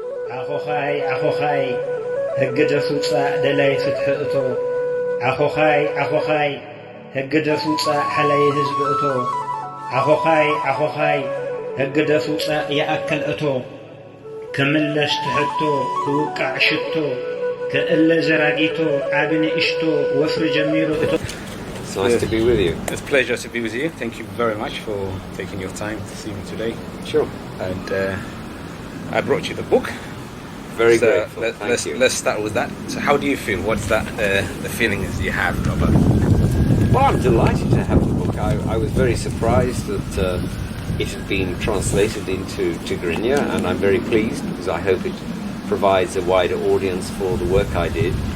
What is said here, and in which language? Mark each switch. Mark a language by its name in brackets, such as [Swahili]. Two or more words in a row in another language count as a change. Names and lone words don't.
[Tigrinya] ኣኾኻይ ሕጊ ደፍውፃእ ደላይ ፍትሒ እቶ ኣኾኻይ ሕጊ ደፍውፃእ ሓላይ ህዝቢ እቶ ኣኾኻይ ሕጊ ደፍውፃእ ይኣከል እቶ ክምለስ ትሕቶ ክውቃዕ ሽቶ ክእለ ዘራጊቶ ዓብ ንእሽቶ ወፍሪ ጀሚሩ እቶ [English] It's nice to be with you. It's a pleasure to be with you. Thank you very much for taking your time to see me today. Sure. And I brought you the book. Very so grateful. Thank you. Let's start with that. So how do you feel? What's that the feelings you have, Robert? Well, I'm delighted to have the book. I was very surprised that it had been translated into Tigray, and I'm very pleased because I hope it provides a wider audience for the work I did.